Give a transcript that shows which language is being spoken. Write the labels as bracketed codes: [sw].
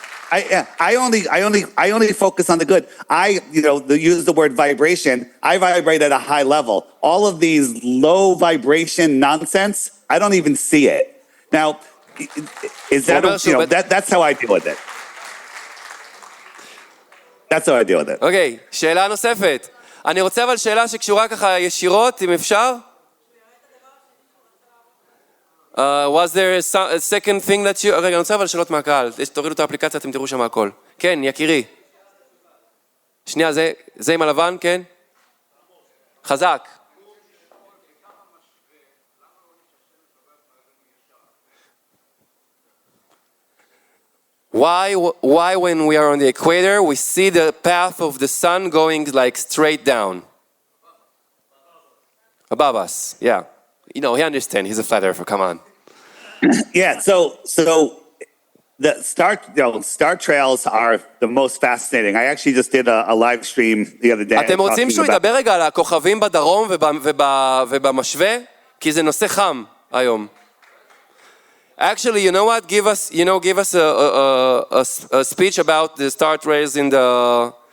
[en] I only focus on the good. Use the word vibration. I vibrate at a high level. All of these low vibration nonsense, I don't even see it. Now, is that that's how I deal with it. That's how I deal with it. [he] אוקיי, שאלה נוספת. אני רוצה אבל שאלה שקשורה ככה ישירות, אם אפשר? [en] Was there a second thing that you... [he] רגע, אני רוצה אבל שאלות מהקהל. תורידו את האפליקציה, אתם תראו שם הכל. כן, יקירי. שנייה, זה עם הלבן, כן? חזק. [en] Why when we are on the equator, we see the path of the sun going like straight down? Above us, yeah. You know, he understands. He's a flat earther, come on. Yeah, so the star trails are the most fascinating. I actually just did a live stream the other day. [he] אתם רוצים שהוא ידבר רגע על הכוכבים בדרום ובמשווה? כי זה נושא חם היום. [en] Actually, you know what? Give us a speech about the star trails in the...